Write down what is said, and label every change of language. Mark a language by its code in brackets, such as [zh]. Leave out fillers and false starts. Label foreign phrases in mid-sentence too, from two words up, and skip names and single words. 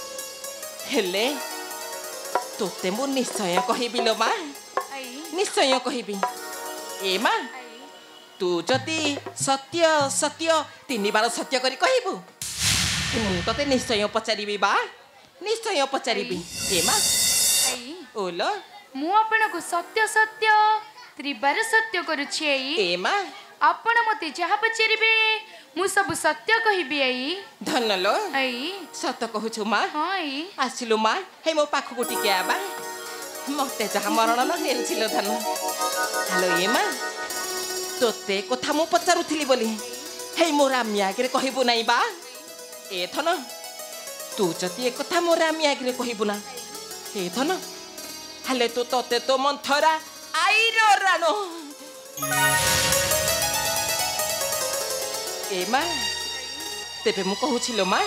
[or] ହେଲେ ତୋତେ ମୁଁ ନିଶ୍ଚୟ କହିବି ଲୋ ମାଁ आई ନିଶ୍ଚୟ କହିବି ଏ ମାଁ आई ତୁ ଯଦି ସତ୍ୟ ସତ୍ୟ ତିନି ବାର ସତ୍ୟ କରି କହିବୁ ମୁଁ ତତେ ନିଶ୍ଚୟ ପଚାରିବି ବା ନିଶ୍ଚୟ ପଚାରିବି ଏ ମାଁ आई ओलो ମୁଁ ଆପଣ କୁ ସତ୍ୟ ସତ୍ୟ ତ୍ରିବାର ସତ୍ୟ କରୁଛି ଆଈ ଏ ମାଁ ଆପଣ ମତେ ଯାହା ପଚାରିବେ ମୁଁ ସବୁ ସତ୍ୟ କହିବି ଆଈ ଧନ ଲୋ आई ସତ କହୁ ଛୁ ମାଁ ହଁ ଆଈ ଆସିଲୁ ମାଁ ହେ ମୋ ପାଖୁ ଗୁଟି କେ ଆବା ମତେ ଯାହା ମରଣ ନ ହେଲଛିଲା ଧନ ହେଲା ଏ ମାଁ ତୋତେ କଥା ମୁଁ ପଚାରୁଥିଲି ବୋଲି ହେ ମୋର ଆମିଆ ଆଗେ କହିବୁ ନାହିଁ ବା ଏ ଧନ ତୁ ଯଦି ଏକ କଥା ମୋର ଆମିଆ ଆଗେ କହିବୁ ନା ଏ ଧନ ହେଲେ ତ ତୋତେ ତ ମନ୍ଥରା ଆଈର ରାଣୀ ଏ ମାଁ ତେବେ ମୁଁ କହୁଛିଲି ମାଁ